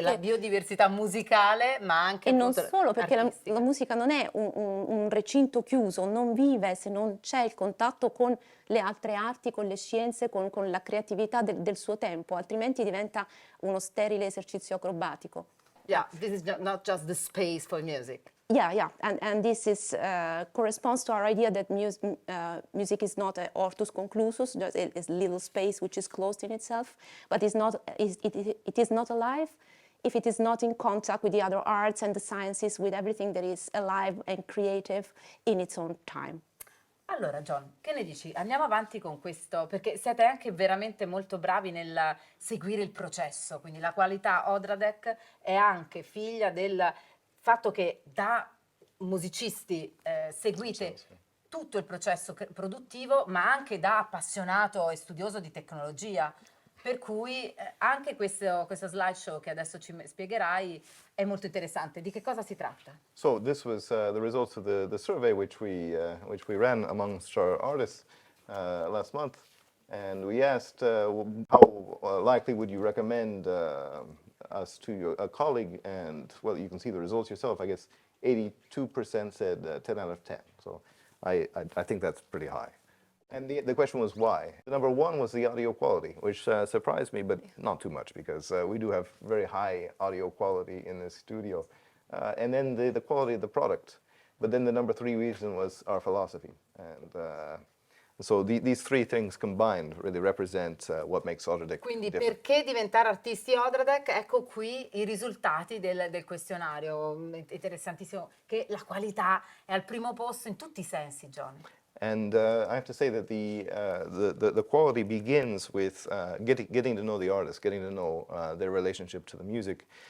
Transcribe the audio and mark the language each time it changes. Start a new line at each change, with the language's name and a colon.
Italian: la biodiversità musicale, ma anche e non solo perché la musica non è un recinto chiuso, non vive se non c'è il contatto con le altre arti, con le scienze, con la creatività del suo tempo, altrimenti diventa uno sterile esercizio acrobatico.
English: Yeah, this is not just the space for music. Yeah, and this is corresponds to our idea that music is not a hortus conclusus, just a little space which is closed in itself, but it is not alive if it is not in contact with the other arts and the sciences, with everything that is alive and creative in its own time.
Italian: Allora John, che ne dici? Andiamo avanti con questo, perché siete anche veramente molto bravi nel seguire il processo, quindi la qualità Odradek è anche figlia del fatto che da musicisti seguite tutto il processo produttivo, ma anche da appassionato e studioso di tecnologia. Per cui anche questo slideshow che adesso ci spiegherai è molto interessante. Di che cosa si tratta?
English: So this was the results of the survey which we ran amongst our artists last month, and we asked how likely would you recommend us to a colleague, and well, you can see the results yourself. I guess 82% said 10 out of 10. So I think that's pretty high. And the question was why? The number 1 was the audio quality, which surprised me, but not too much, because we do have very high audio quality in this studio. And then the quality of the product. But then the number 3 reason was our philosophy. And so these 3 things combined really represent what makes Odradek
Italian: Quindi
English: different.
Italian: perché diventare artisti Odradek? Ecco qui i risultati del questionario. Interessantissimo che la qualità è al primo posto in tutti i sensi, John.
English: And I have to say that the quality begins with getting to know the artist, getting to know their relationship to the music.